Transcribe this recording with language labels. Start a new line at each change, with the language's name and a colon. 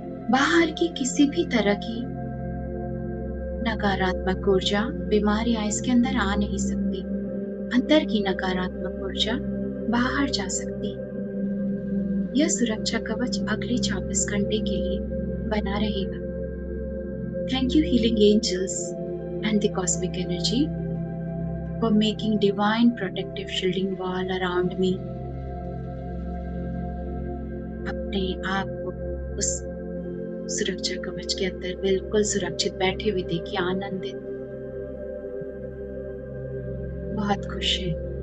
Hindi: बाहर की किसी भी तरह की नकारात्मक ऊर्जा, बीमारियां इसके अंदर आ नहीं सकती। अंदर की नकारात्मक ऊर्जा बाहर जा सकती। यह सुरक्षा कवच अगले 24 घंटे के लिए बना रहेगा।
English: Thank you healing angels and the cosmic energy for making divine protective shielding wall around me.
Hindi: अपने आप को उस सुरक्षा कवच के अंदर बिल्कुल सुरक्षित बैठे हुए देखिए, आनंदित, बहुत खुश है।